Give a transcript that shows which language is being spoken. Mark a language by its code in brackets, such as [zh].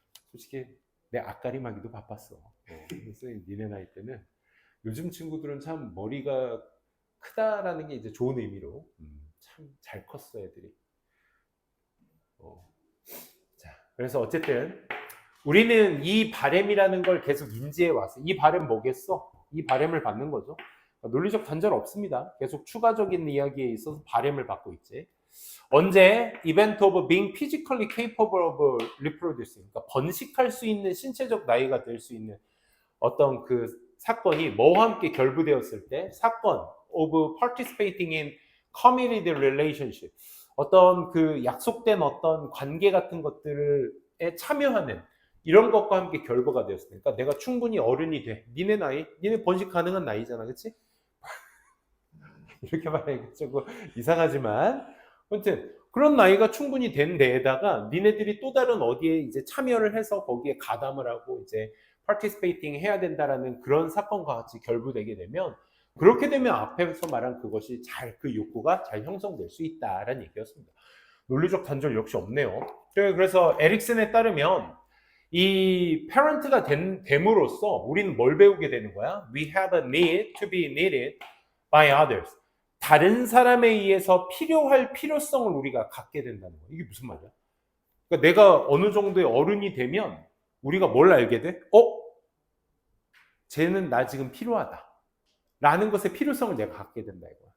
[ko] 솔직히 내 앞가림하기도 바빴어. 그래서 니네 나이 때는 요즘 친구들은 참 머리가 크다라는 게 이제 좋은 의미로 참 잘 컸어 애들이. 자, 그래서 어쨌든 우리는 이 바램이라는 걸 계속 인지해 왔어. 이 바램 뭐겠어? 이 바램을 받는 거죠. 논리적 단절 없습니다. 계속 추가적인 이야기에 있어서 바램을 받고 있지. 언제? [en] Event of being physically capable of reproducing. [ko] 그러니까 번식할 수 있는 신체적 나이가 될 수 있는 어떤 그 사건이 뭐와 함께 결부되었을 때 사건 [en] of participating in committed relationship. [ko] 어떤 그 약속된 어떤 관계 같은 것들에 참여하는 이런 것과 함께 결부가 되었을 때, 그러니까 내가 충분히 어른이 돼. 니네 나이, 니네 번식 가능한 나이잖아, 그렇지? 이렇게 말하기가 조금 이상하지만, 아무튼 그런 나이가 충분히 된 데에다가 니네들이 또 다른 어디에 이제 참여를 해서 거기에 가담을 하고 이제 participating 해야 된다라는 그런 사건과 같이 결부되게 되면, 그렇게 되면 앞에서 말한 그것이 잘 그 욕구가 잘 형성될 수 있다라는 얘기였습니다. 논리적 단절 역시 없네요. 그래서 에릭슨에 따르면 이 parent가 됨으로써 우리는 뭘 배우게 되는 거야? [en] We have a need to be needed by others. [ko] 다른 사람에 의해서 필요할 필요성을 우리가 갖게 된다는 거야. 이게 무슨 말이야? 그러니까 내가 어느 정도의 어른이 되면 우리가 뭘 알게 돼? 쟤는 나 지금 필요하다. 라는 것의 필요성을 내가 갖게 된다 이거야.